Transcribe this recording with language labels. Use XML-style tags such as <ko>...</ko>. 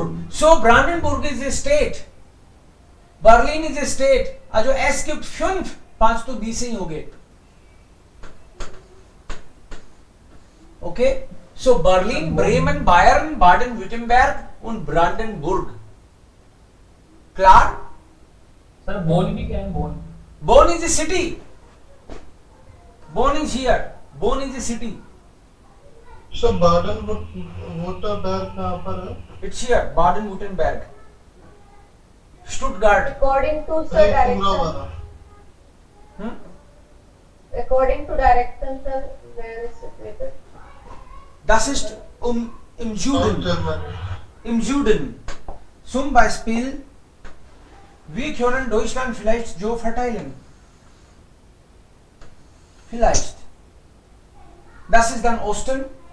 <en>So Brandenburg is a state. Berlin is a state.</en> <de>Also es gibt 5</de> <hi>तो 20 ही हो गए.</hi> <de>Okay. So Berlin, Bremen, Bayern, Baden-Württemberg und Brandenburg. Klar?</de> <hi>Sir bone भी क्या है? Bone.</hi> <en>Bonn is a city. Bonn is here. Bonn is a city.</en> <hi>Sir बार्डनबुर्ग कहाँ पर है?</hi> <en>It's here. Baden-Württemberg. Stuttgart. According to sir</en> <hi>ये पूरा</hi> <en>direction.</en> <hi>वाला Hmm?</hi> <en>According to direction, sir, where is situated?</en> <de>Das ist im</de> <en>south</en> <de>Süden.</de> <hi>Germany.</hi> <de>Im Süden. Zum Beispiel, wir können Deutschland vielleicht so verteilen. Vielleicht. Das ist dann Osten.</de>